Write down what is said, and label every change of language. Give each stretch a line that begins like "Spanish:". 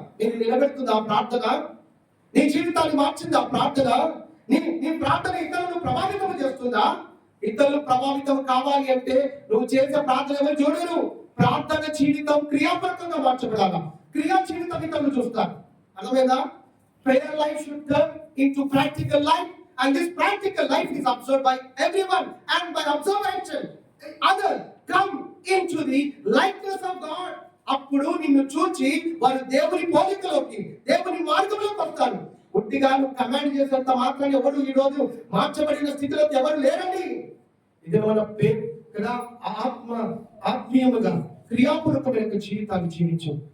Telugu: నేను నిలబెడుతుంది ఆ ప్రార్థన, నీ జీవితాన్ని మార్చింది ఆ ప్రార్థన, నీ ప్రార్థన ఇతరులను ప్రభావితం చేస్తుందా? ఇతరులు ప్రభావితం కావాలి అంటే నువ్వు చేసే ప్రార్థన ఎవరు చూడరు. ప్రార్థన జీవితం క్రియాపూర్వకంగా మార్చబడాలా, క్రియా జీవితం ఇతరులు చూస్తారు. అర్థమైందా?
English: Prayer life should turn into practical life, and this practical life is observed by everyone, and by observation others come into the likeness of God.
Telugu: అప్పుడు నిన్ను చూచి వారు దేవుని పోలికలోకి, దేవుని మార్గంలోకి వస్తారు. పుట్టిగా నువ్వు కమాండ్ చేసేంత మాత్రాన్ని ఎవరు ఈ రోజు మార్చబడిన స్థితిలో ఎవరు లేరండి. ఇది మన పేరు కదా, ఆత్మీయముగా క్రియాపూర్వకమైన జీవితాన్ని జీవించు.